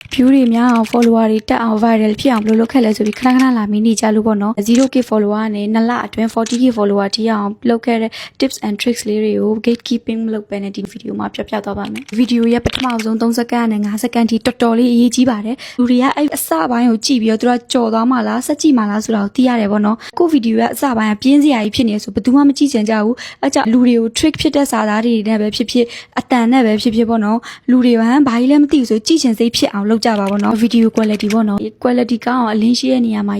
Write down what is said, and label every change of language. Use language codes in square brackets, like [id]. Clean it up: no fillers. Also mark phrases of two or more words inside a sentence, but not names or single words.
[my] view တွေများအောင် follower တွေတက်အောင် viral ဖြစ်အောင်ဘယ်လိုလုပ်ခဲ့လဲဆိုပြီးခဏခဏလာမင်းနေကြလို့ပေါ့နော် 0k follower နဲ့2လအတွင်း 40k follower တိအောင်လုပ်ခဲ့တဲ့ [en] tips and [my] tricks လေးတွေကို gatekeeping မလုပ်ဘဲနဲ့ဒီ video မှာပြောပြသွားပါမယ် video ရဲ့ပထမဆုံး3စက္ကန့်နဲ့5စက္ကန့်ထိတော်တော်လေးအရေးကြီးပါတယ်လူတွေကအဲ့အစပိုင်းကိုကြည့်ပြီးတော့သူကကြော်သွားမှလားဆက်ကြည့်မှလားဆိုတာကိုသိရတယ်ပေါ့နော်ကို video ရဲ့အစပိုင်းကပြင်းစရာကြီးဖြစ်နေဆိုဘယ်သူမှမကြည့်ချင်ကြဘူးအဲ့ကြောင့်လူတွေကို trick ဖြစ်တဲ့စာသားတွေနဲ့ပဲဖြစ်ဖြစ်အတန်နဲ့ပဲဖြစ်ဖြစ်ပေါ့နော်လူတွေဟမ်ဘာကြီးလဲမသိဘူးဆိုကြည့်ချင်စိတ်ဖြစ်အောင်လုပ်ကြပါပေါ့နော် [en] video quality [my] ပေါ့နော် quality ကောင်းအောင်အလင်းရှိတဲ့နေရာမှာ